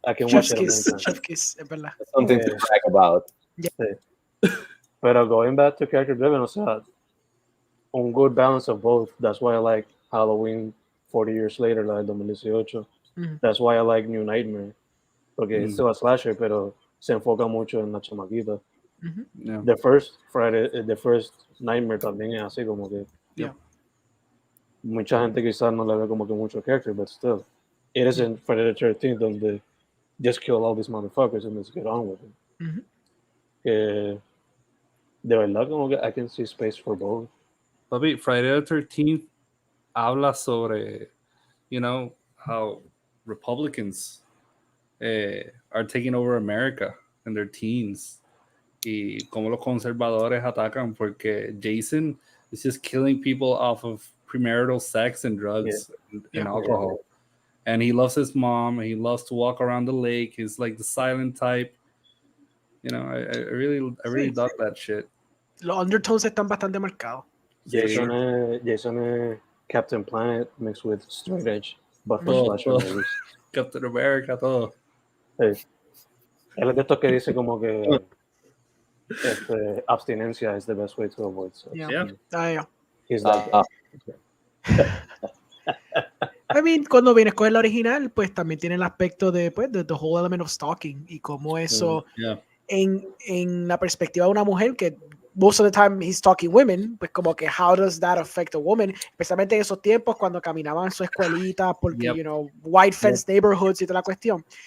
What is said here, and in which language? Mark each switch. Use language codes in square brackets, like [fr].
[en] I can Chef's watch it kiss. anytime. Chef's kiss, [es] es verdad. [en] Something to brag about. Pero going back to character driven, [es] o sea, un [en] good balance of both. That's why I like Halloween 40 years later, [es] la del 2018. [en] That's why I like New Nightmare. [es] Porque es [en] still a slasher, [es] pero se enfoca mucho en la chamaquita. [en] Yeah. The first Friday, the first Nightmare [es] también es así como que mucha gente quizás no le ve como que mucho [en] character, but still, it isn't Friday the 13th donde just kill all these motherfuckers and let's get on with it. [es] Que de verdad como que [en] I can see space for both. Papi, Friday the 13th [es] habla sobre, [en] you know, how Republicans are taking over America in their teens. [es] Y cómo los conservadores atacan porque [en] Jason is just killing people off of premarital sex and drugs and alcohol. And he loves his mom. And he loves to walk around the lake. He's like the silent type. You know, I really dug that shit. [es] Los undertones están bastante marcados. [en] Jason es Captain Planet mixed with Straight Edge, but for slasher movies. [es] Captain America, todo. Él es de estos que dice como que abstinencia [en] is the best way to avoid sex. He's like [es] I mean, cuando vienes con la original, pues también tiene el aspecto de pues, [en] the whole element of stalking [es] y cómo eso en la perspectiva de una mujer que [en] most of the time he's stalking women, [es] pues como que [en] how does that affect a woman, [es] especialmente en esos tiempos cuando caminaban en su escuelita porque, [en] you know, white fence neighborhoods [es] y toda la cuestión.